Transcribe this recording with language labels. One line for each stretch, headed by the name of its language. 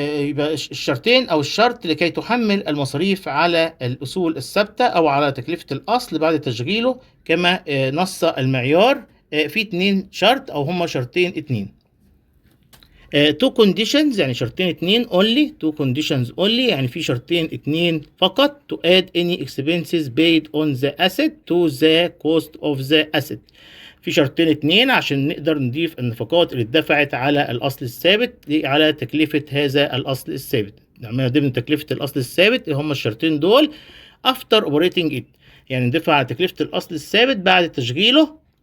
Arabic: يبقى الشرطين أو الشرط لكي تحمل المصاريف على الأصول الثابتة أو على تكلفة الأصل بعد تشغيله كما نص المعيار. في اتنين شرط أو هما شرطين اتنين.
English: two conditions
Arabic: يعني شرطين اتنين only.
English: two conditions only
Arabic: يعني في شرطين اتنين فقط.
English: to add any expenses paid on the asset to the cost of the asset.
Arabic: في شرطين اتنين عشان نقدر نضيف النفقات اللي اتدفعت على الأصل الثابت على تكلفة هذا الأصل الثابت. نعملها ضمن تكلفة الأصل الثابت هم الشرطين دول.
English: after operating it
Arabic: يعني ندفع على تكلفة الأصل الثابت بعد تشغيله.